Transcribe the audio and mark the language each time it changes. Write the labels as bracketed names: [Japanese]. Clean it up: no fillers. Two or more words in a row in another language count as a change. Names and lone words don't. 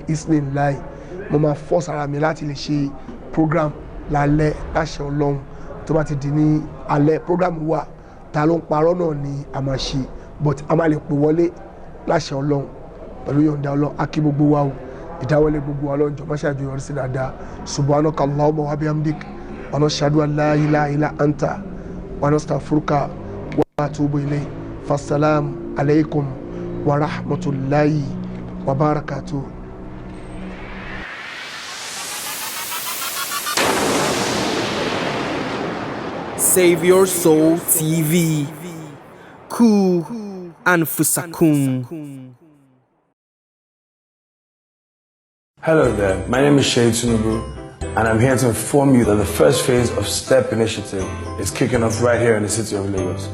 [Yoruba] isnin láì mo máa fọ́ sára mi láti lè ṣe program lálẹ́ láṣẹ Ọlọ́run tó bá ti di ní alẹ́ program wa ta ló ń parọ́ náà ni a máa ṣe but a máa lè pè wọlé láṣẹ Ọlọ́run pẹ̀lú yọ̀ǹda Ọlọ́run á kí gbogbo wa o ìdáwọlé gbogbo wa lọ́njọ́ máṣá ìjọ yọrí sí dáadáa [Arabic] سبحانك اللهم وبحمدك ونشهد أن لا إله إلا أنت ونستغفرك ونتوب إليك فالسلام عليكم ورحمة الله وبركاته. [Yoruba] Save Your Soul TV. [Arabic] قوا أنفسكم. [English] Hello there, my name is Shay Tunubu, and I'm here to inform you that the first phase of STEP initiative is kicking off right here in the city of Lagos.